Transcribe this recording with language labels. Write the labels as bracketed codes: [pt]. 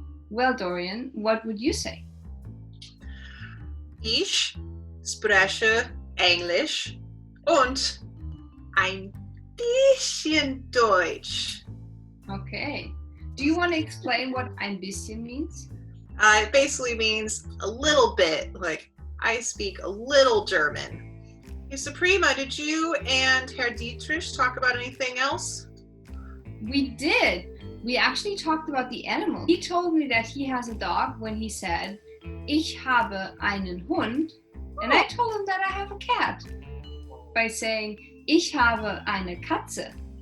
[en] Well, Dorian, what would you say? [de] Ich spreche Englisch und ein bisschen Deutsch. [en] Okay. Do you want to explain what [de] ein bisschen [en] means? It basically means a little bit, I speak a little German. Hey, Suprema, did you and Herr Dietrich talk about anything else? We did. We actually talked about the animal. He told me that he has a dog when he said, [de] ich habe einen Hund, [en] and I told him that I have a cat by saying, [de] ich habe eine Katze.